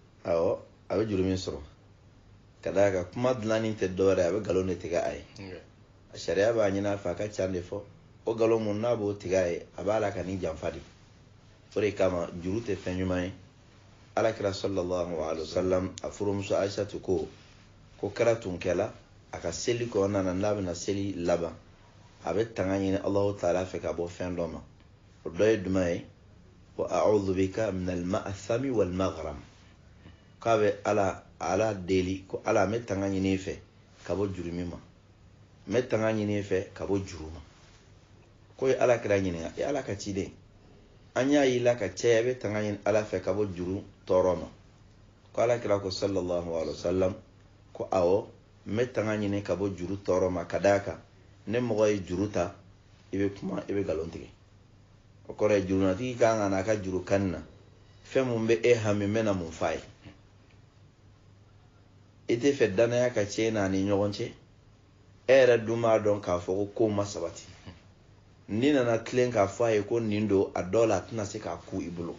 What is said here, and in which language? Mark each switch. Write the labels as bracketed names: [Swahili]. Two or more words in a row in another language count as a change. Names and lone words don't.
[Bambara] awɔ a bɛ juru min sɔrɔ ka d'a kan kuma dilanni tɛ dɔwɛrɛ a bɛ nkalon de tigɛ a ye a sariya b'a ɲini a fɛ a ka can de fɔ o nkalon mun n'a b'o tigɛ a ye a b'a la ka ni janfa de o de kama juru tɛ fɛn ɲuman ye alakira [Arabic] صلى الله عليه وسلم [Bambara] a furumuso aisatu ko kɛra tun kɛla a ka seli kɔnɔna na n'a bɛna seli laban a bɛ tanga ɲini [Arabic] الله تعالى [Bambara] fɛ ka bɔ fɛn dɔ ma o dɔ ye jumɛn ye [Arabic] وأعوذ بك من المأثم والمغرم [Bambara] k'a bɛ ala deli ko ala n bɛ tanga ɲini fɛ ka bɔ juru min ma n bɛ tanga ɲini fɛ ka bɔ juru ma ko ye ala kira ɲininka e ala ka ciden an y'a y'i la ka caya i bɛ tanga ɲini ala fɛ ka bɔ juru tɔɔrɔ ma ko ala kira ko [Arabic] صلى الله عليه وسلم [Bambara] ko awɔ n bɛ tanga ɲini ka bɔ juru tɔɔrɔ ma ka d'a kan ne mɔgɔ ye juru ta i bɛ kuma i bɛ nkalon tigɛ o kɔrɔ ye jurunatigi kan ka n'a ka juru kanni na fɛn mun bɛ e hami n bɛna mun f'a ye i tɛ fɛ danaya ka tiɲɛ n'a ni ɲɔgɔn cɛ e yɛrɛ dun b'a dɔn k'a fɔ ko kow ma sabati ni nana tilen k'a fɔ a ye ko nin don a dɔw la a tɛna se k'a ku i bolo